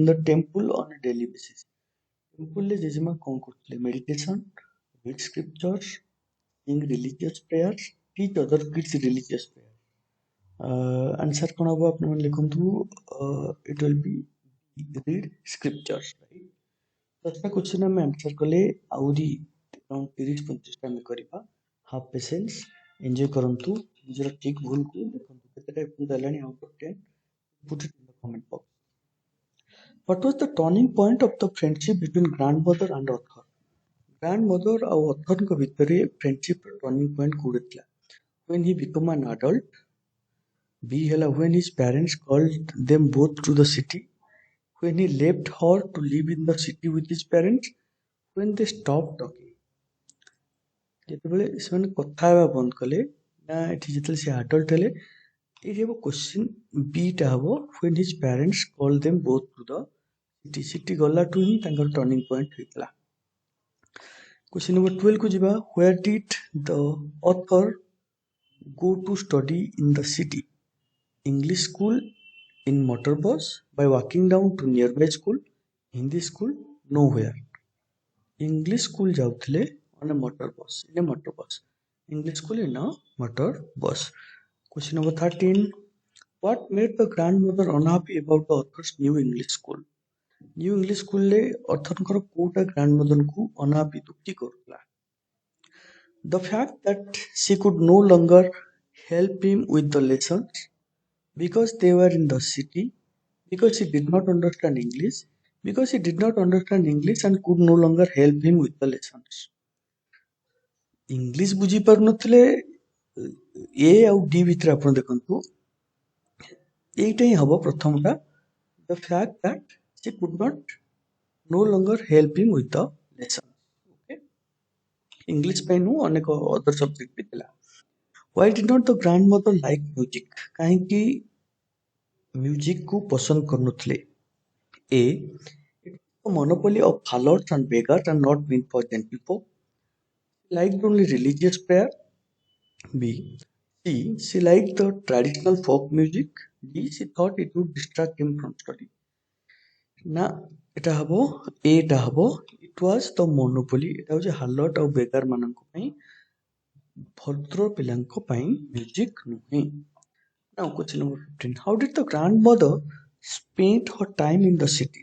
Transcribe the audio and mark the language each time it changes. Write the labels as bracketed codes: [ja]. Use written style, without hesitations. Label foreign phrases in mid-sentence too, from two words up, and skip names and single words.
[en] the temple on a daily basis [or] ଟେମ୍ପଲରେ ଜେଜେମା କ'ଣ କରୁଥିଲେ [en] meditation read scriptures sing religious prayers teach other kids religious prayer answer [or] କ'ଣ ହବ ଆପଣମାନେ ଲେଖନ୍ତୁ [en] it will be read scriptures right [or] 10ଟା କ୍ୱେଶ୍ଚନ ଆମେ ଆନ୍ସର କଲେ ଆହୁରି 30-35ଟା ଆମେ କରିବା [en] half patience [or] ଏନ୍ଜୟ କରନ୍ତୁ ନିଜର ଠିକ୍ ଭୁଲକୁ ଦେଖନ୍ତୁ କେତେଟା ଏପର୍ଯ୍ୟନ୍ତ ହେଲାଣି [en] out of 10 put it in the comment box. What was the turning point of the friendship between grandmother and author? [or] Grandmother ଆଉ authorଙ୍କ ଭିତରେ friendship ର [en] turning point [or] କୋଉଠି ଥିଲା? [en] When he became an adult. B ହେଲା when his parents called them both to the city. When he left her to live in the city with his parents. When they stopped talking. [or] ଯେତେବେଳେ ସେମାନେ କଥା ହେବା ବନ୍ଦ କଲେ ନା ଏଠି ଯେତେବେଳେ ସେ ଆଡଲ୍ଟ ହେଲେ ଏଇଠି ହବ କ୍ୱେଶ୍ଚିନ୍ ବିଟା ହବ [en] when his parents called them both to the city. [or] ସିଟି ଗଲାଠୁ ହିଁ ତାଙ୍କର [en] turning point [or] ହେଇଥିଲା। [en] question number 12 [or] କୁ ଯିବା [en] where did the author go to study in the city? English school, in motor bus, by walking down to nearby school, Hindi school, nowhere. English school ଯାଉଥିଲେ on a motor bus, in a motor bus. English school in a motor bus. Question number 13. What made the grandmother unhappy about the author's new English school? New English school [or] ରେ authorଙ୍କର କୋଉଟା grandmother କୁ unhappy ଦୁଃଖୀ କରୁଥିଲା? [en] The fact that she could no longer help him with the lessons because they were in the city, because he did not understand English, because he did not understand English and could no longer help him with the lessons. [or] ଇଂଲିଶ ବୁଝି ପାରୁନଥିଲେ ଏ ଆଉ ଡି ଭିତରେ ଆପଣ ଦେଖନ୍ତୁ ଏଇଟା ହିଁ ହବ ପ୍ରଥମଟା [en] the fact that she could not no longer help him with the lesson. [or] Okay, ଇଂଲିଶ ପାଇଁ ନୁହଁ ଅନେକ [en] other subject [or] ବି ଥିଲା। [en] Why did not the grandmother like music? [or] କାହିଁକି ମ୍ୟୁଜିକ କୁ ପସନ୍ଦ କରୁନଥିଲେ? [en] A. It's a monopoly of harlots and beggars and not meant for gentlefolk. Liked only religious prayer. B. C. She liked the traditional folk music. D. She thought it would distract him from study. [or] ନା ଏଟା ହବ ଏଟା ହବ [en] it was the monopoly. [or] ଏଟା ହଉଛି harlot ଆଉ beggar ମାନଙ୍କ ପାଇଁ ଭଦ୍ର ପିଲାଙ୍କ ପାଇଁ ମ୍ୟୁଜିକ ନୁହେଁ। [en] Now question number 15. How did the grandmother spend her time in the city?